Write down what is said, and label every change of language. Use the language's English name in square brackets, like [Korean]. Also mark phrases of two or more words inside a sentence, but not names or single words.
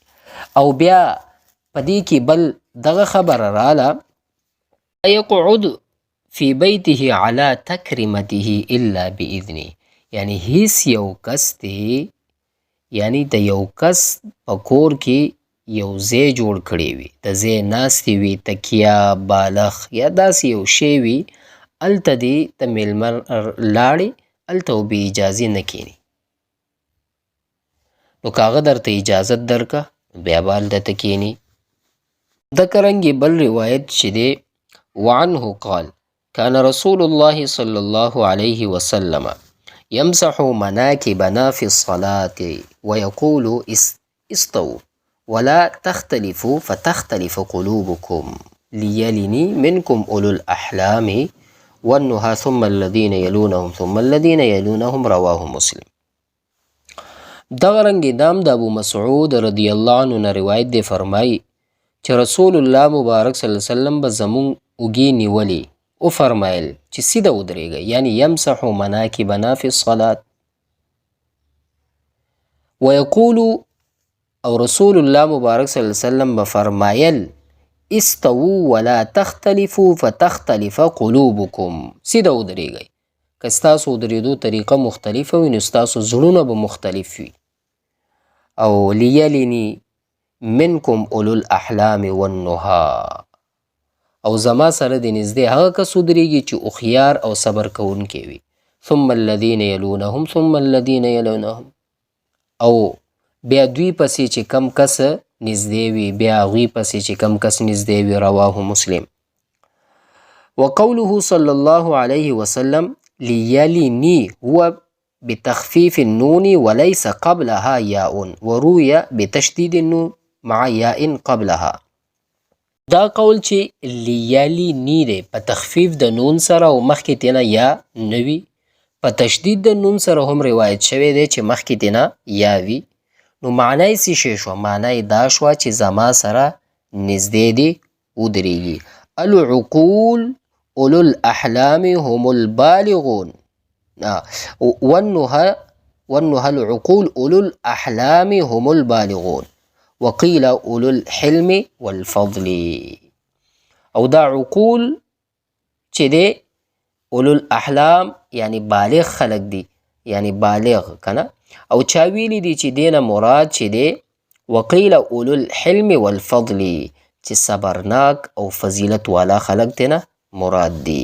[Pashto] او بیا په دې کې بل دغه خبره راله [Arabic] یقعد فی بیته علی تکرمته الا باذنه، [Pashto] یعنی هیڅ یو کس دی، یعنی د یو کس په کور کې یو ځای جوړ کړی وي، د ځای ناستې وي، تکیه، بالغ یا داسې یو شی وي، هلته دې ته میلمه لاړې هلته و بې اجازې نه کښېني. نو که هغه درته اجازت درکه بیا به هلته ته کښېني. دکه رنګې بل روایت چې دی [Arabic] وعنه قال كان رسول الله صلى الله عليه وسلم يمسح مناكبنا في الصلاة ويقول استووا ولا تختلفوا فتختلف قلوبكم ليلني منكم أولو الأحلام والنهى ثم الذين يلونهم ثم الذين يلونهم رواه مسلم. [Pashto] دغه رنګې دام د ابو مسعود [Arabic] رضی الله عنه [Pashto] نه روایت دی، فرمایي چې رسول الله مبارک [Arabic] صلی الله علیه وسلم [Pashto] به زمون اوږې نیولې او فرمایل چې سیده ودرېږئ، یعنی [Arabic] یمسح مناکبنا فی الصلات. ویقول، [Pashto] او رسول الله مبارک [Arabic] صلی الله علیه وسلم [Pashto] به فرمایل [Arabic] استووا ولا تختلفوا فتختلف قلوبکم. [Pashto] سیده ودرېږئ، که ستاسو ودرېدو طریقه مختلفه وي نو ستاسو زړونه به مختلف وي. او [Arabic] لیلنی منکم اولو الاحلام والنها، [Pashto] او زما سره د نږدې هغه کس ودرېږي چې هوښیار او صبر کوونکی وي. [Arabic] ثم الذین یلونهم ثم الذین یلونهم، [Pashto] او بیا دوی پسې چې کم کس نږدې وي بیا هغوی پسې چې کم کس نږدې وي. [Arabic] رواه مسلم. وقوله صلی الله علیه وسلم لیلنی هو بتخفیف النون وليس قبلها یاء وروی بتشدید النون مع یاء قبلها. [Pashto] دا قول چې لیلنی دی په تخفیف د نون سره او مخکې تینا یا نوي، په تشدید د نون سره هم روایت شوی دی چې مخکې تینا یا وي. نو معنی څه شی شوه؟ معنی دا شوه چې زما سره نږدې دی ودرېږي. [Arabic] العقول اولو الاحلام هم البالغون، والنهى العقول اولو الاحلام هم البالغون وقیل اولو الحلم والفضل. [Pashto] او دا عقول چې دی [Arabic] اولو الاحلام [Pashto] یعنی بالغ خلق دی، یعنی بالغ کنه. او چا ویلی دی چې دینه مراد چې دی [Arabic] وقیل اولو الحلم والفضل، [Pashto] چې صبرناک او فضیلت والا خلق دینا مراد دی.